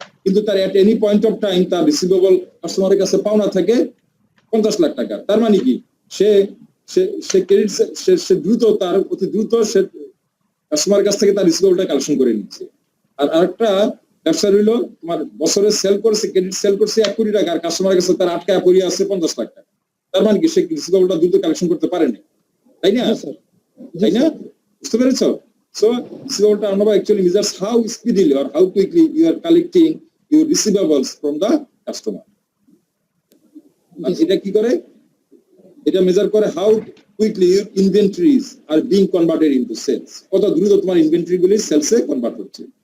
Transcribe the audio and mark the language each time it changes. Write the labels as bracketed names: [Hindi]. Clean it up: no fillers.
[Bangla] কিন্তু তার at any point of time তার রিসিভেবল কাস্টমারের কাছে পাওনা থাকে 50 লাখ টাকা, তার মানে কি সে ক্রেডিট সে দ্রুত তার অতি দ্রুত সে কাস্টমারের কাছ থেকে তার রিসিভেবলটা কালেকশন করে নিচ্ছে। আর আরেকটা ব্যবসা রইলো তোমার বছরে সেল করছে, ক্রেডিট সেল করছে 1 কোটি টাকা আর কাস্টমারের কাছে তার আটকায় পড়ে আছে 50 লাখ টাকা, তার মানে কি সে রিসিভেবলটা দ্রুত কালেকশন করতে পারেনি, তাই না? তাই না? বুঝতে পেরেছো? [English] So receivable turnover actually measures how speedily or how quickly you are collecting your receivables from the customer. [Bangla] আর এটা কি করে? এটা মেজার করে [English] how quickly your inventories are being converted into sales. [Bangla] কত দ্রুত তোমার ইনভেন্টরি গুলি সেলসে কনভার্ট হচ্ছে।